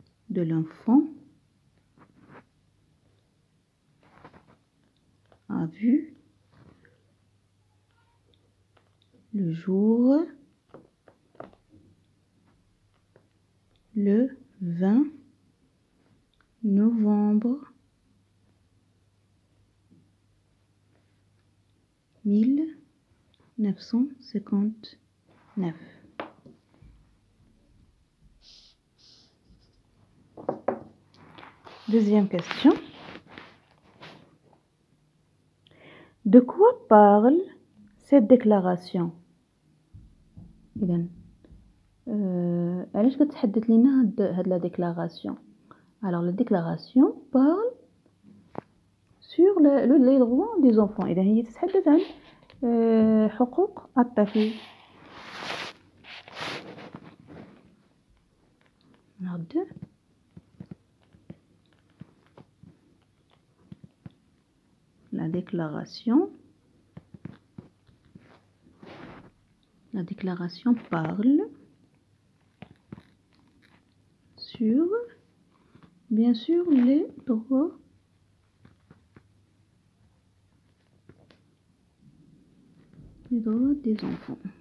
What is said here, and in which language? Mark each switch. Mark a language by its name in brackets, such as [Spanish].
[French] de l'enfant a vu le jour le 20 novembre 1959. Deuxième question. De quoi parle cette déclaration? [Arabic] إذن علاش كتحدث لنا هاد la déclaration? [French] Alors la déclaration parle sur les droits des enfants. [Arabic] إذا هي تتحدث عن حقوق الطفل. [French] نعد la déclaration parle sur, bien sûr, les droits des enfants.